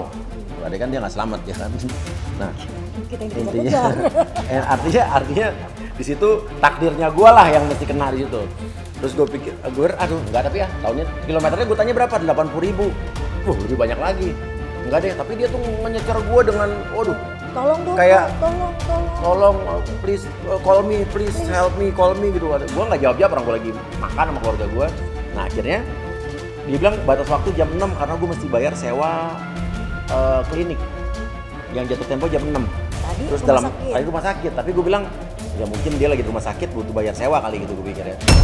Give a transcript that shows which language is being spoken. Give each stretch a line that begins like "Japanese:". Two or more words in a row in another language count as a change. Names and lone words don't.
Indonesian: Berarti kan dia nggak selamat ya kan. Nah intinya artinya di situ takdirnya gue lah yang mesti kena di situ. Terus gue pikir, aduh enggak, tapi ya tahunnya kilometernya gue tanya berapa, 80.000. Lebih banyak lagi. Enggak deh, tapi dia tuh menyecer gue dengan, waduh, tolong dong, kayak tolong,
English: please call me, please help me, call me gitu.
Indonesian: Gue nggak jawab orang gue lagi makan sama keluarga gue. Nah akhirnya dia bilang batas waktu jam 6 karena gue mesti bayar sewa klinik yang jatuh tempo jam 6. Terus tadi rumah sakit, tapi gue bilang ya mungkin dia lagi di rumah sakit butuh bayar sewa kali gitu, gue pikir ya.